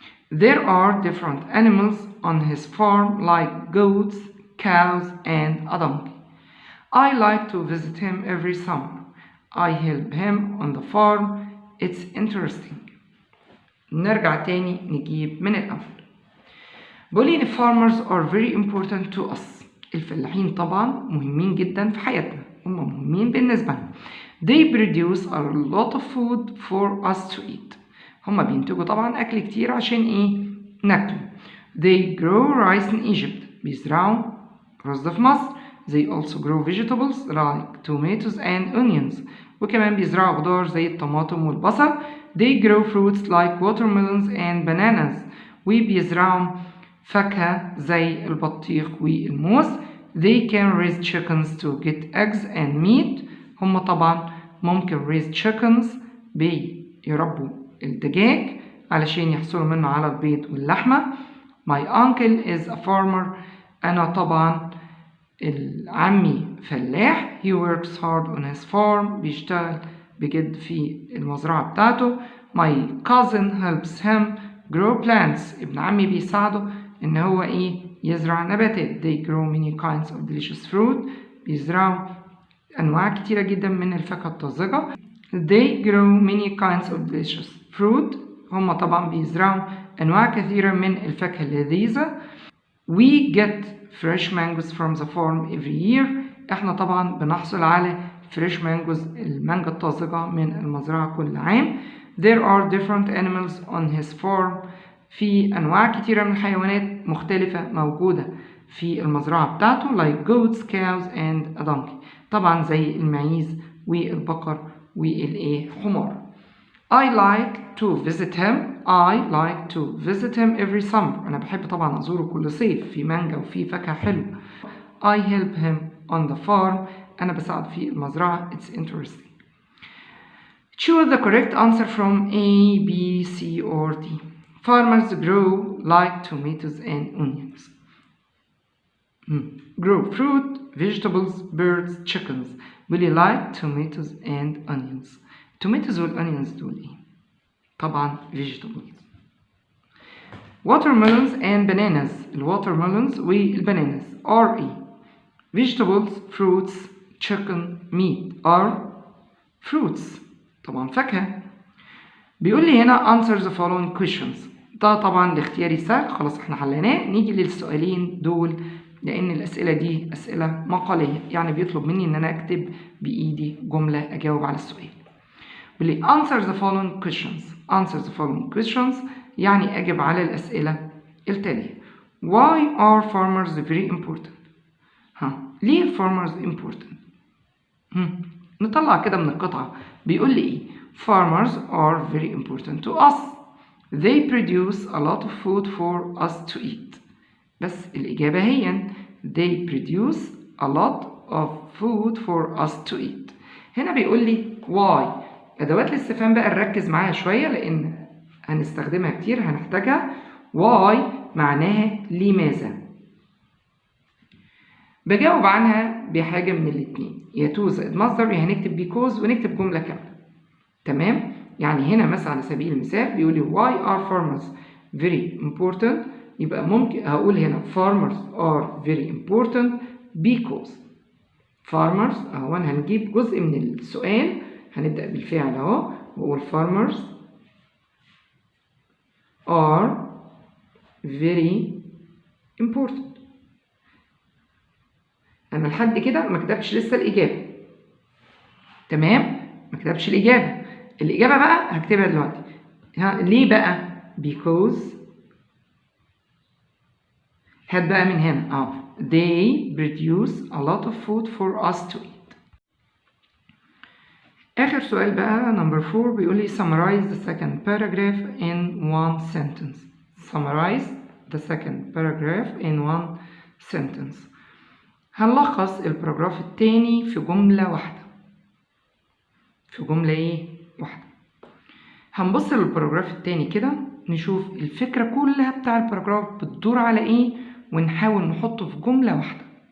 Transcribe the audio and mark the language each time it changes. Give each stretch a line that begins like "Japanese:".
English: There are different animals on his farm like goats, cows, and a donkey. I like to visit him every summer. I help him on the farm. It's interesting.
Arabic: نرجع تاني نجيب من الأول. بقولي إن
English: farmers are very important to us.
Arabic: الفلاحين طبعا مهمين جدا في حياتنا، هم مهمين بالنسبة لنا.
English: They produce a lot of food for us to eat.
Arabic: هم بينتجوا طبعا أكل كتير عشان إيه؟ ناكله.
English: They grow rice in Egypt.
Arabic: بيزرعوا رز في مصر.
English: They also grow vegetables like tomatoes and onions.
Arabic: وكمان بيزرعوا خضار زي الطماطم والبصل.
English: They grow fruits like watermelons and bananas.
Arabic: وبيزرعوا فاكهة زي البطيخ والموز.
English: They can raise chickens to get eggs and meat.
Arabic: هم طبعا ممكن
English: raise chickens
Arabic: بيربوا الدجاج علشان يحصلوا منه على البيض واللحمة.
English: My uncle is a farmer.
Arabic: أنا طبعا عمي فلاح.
English: He works hard on his farm.
Arabic: بيشتغل بجد في المزرعة بتاعته.
English: My cousin helps him grow plants.
Arabic: ابن عمي بيساعده إن هو يزرع نباتات.
English: They grow many kinds of delicious fruit.
Arabic: بيزرعوا أنواع كتيرة جدا من الفاكهة الطازجة.
English: They grow many kinds of delicious fruit.
Arabic: هم طبعا بيزرعوا أنواع كثيرة من الفاكهة اللذيذة.
English: We get fresh mangoes from the farm every year.
Arabic: احنا طبعا بنحصل على
English: fresh mangoes
Arabic: المانجا الطازجة من المزرعة كل عام.
English: There are different animals on his farm.
Arabic: في أنواع كتيرة من الحيوانات مختلفة موجودة في المزرعة بتاعته
English: like goats, cows and a donkey.
Arabic: طبعا زي المعيز والبقر والحمار.
English: I like to visit him. I like to visit him every summer.
Arabic: أنا بحب طبعا أزوره كل صيف. في مانجا وفي فاكهة حلوة.
English: I help him on the farm.
Arabic: أنا بساعد في المزرعة.
English: It's interesting. Choose the correct answer from A, B, C or D. Farmers grow like tomatoes and onions. Grow fruit, vegetables, birds, chickens. Will you like tomatoes and onions?
Arabic: Tomatoes والonions دول ايه؟ طبعا vegetables.
English: Watermelons and bananas. الwatermelons والbananas are
Arabic: ايه؟
English: Vegetables, fruits, chicken, meat are fruits.
Arabic: طبعا فاكهة. بيقول لي هنا
English: answer the following questions.
Arabic: ده طبعا الاختياري سهل، خلاص احنا حليناه. نيجي للسؤالين دول لأن الأسئلة دي أسئلة مقالية، يعني بيطلب مني إن أنا أكتب بإيدي جملة أجاوب على السؤال. بيقول لي
English: answer the following questions. answer the following questions
Arabic: يعني أجب على الأسئلة التالية.
English: Why are farmers very important؟
Arabic: ليه
English: farmers important؟
Arabic: نطلع كده من القطعة. بيقول لي إيه؟
English: Farmers are very important to us. They produce a lot of food for us to eat.
Arabic: بس الإجابة هي
English: they produce a lot of food for us to eat.
Arabic: هنا بيقول لي why. أدوات الاستفهام بقى نركز معاها شوية لأن هنستخدمها كتير هنحتاجها. why معناها لماذا. بجاوب عنها بحاجة من الاتنين، يا to زائد مصدر يا هنكتب because ونكتب جملة كاملة. تمام؟ يعني هنا مثلا على سبيل المثال بيقول لي
English: why are farmers very important.
Arabic: يبقى ممكن هقول هنا
English: farmers are very important because farmers
Arabic: اهو هنجيب جزء من السؤال هنبدأ بالفعل اهو واقول
English: farmers are very important.
Arabic: انا لحد كده ما كتبتش لسه الإجابة. تمام؟ ما كتبتش الإجابة. الإجابة بقى هكتبها دلوقتي. ليه بقى؟
English: because
Arabic: هات بقى من هنا
English: they produce a lot of food for us to eat.
Arabic: آخر سؤال بقى
English: number 4
Arabic: بيقول لي
English: summarize the second paragraph in one sentence. summarize the second paragraph in one sentence.
Arabic: هنلخص الباراجراف التاني في جملة واحدة. في جملة واحدة. هنبص للباراجراف التاني كده نشوف الفكرة كلها بتاع الباراجراف بتدور على ايه ونحاول نحطه في جملة واحدة.